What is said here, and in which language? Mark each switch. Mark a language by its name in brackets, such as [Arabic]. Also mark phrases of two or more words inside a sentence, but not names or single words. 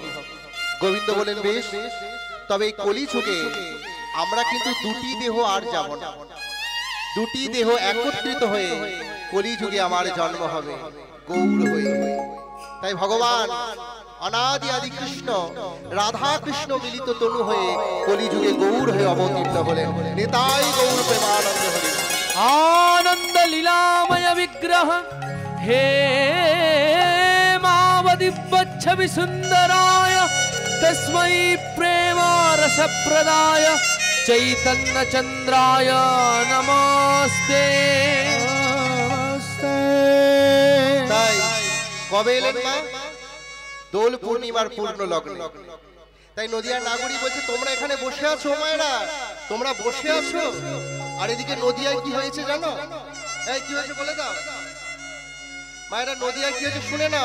[Bangla] গোবিন্দ বলেন, বেশ, তবে এই কলিযুগে আমরা কিন্তু দুটি দেহ আর যাব না, দুটি দেহ একত্রিত হয়ে কলিযুগে আমার জন্ম হবে গৌর হয়ে। তাই ভগবান অনাদি আদি কৃষ্ণ রাধা কৃষ্ণ মিলিত তনু হয়ে কলিযুগে গৌর হয়ে অবতীর্ণ হলেন। নিতাই গৌর প্রেমানন্দ হরি। [Sanskrit] आनंद लीलामय विग्रह हे मावदिव्यच्छवि सुंदराय तस्मै प्रेम रस प्रदाय चैतन्य चंद्राय नमस्ते। [Bangla] তাই কবে এলেন মা? দোল পূর্ণিমার পূর্ণ লগ্ন। তাই নদিয়ার নাগরী বলছে, তোমরা এখানে বসে আছো মায়েরা, তোমরা বসে আছো, আর এদিকে নদিয়ায় কি হয়েছে জানো? এই কি হয়েছে বলে দাও মায়েরা, নদিয়ায় কি হয়েছে শুনে নাও।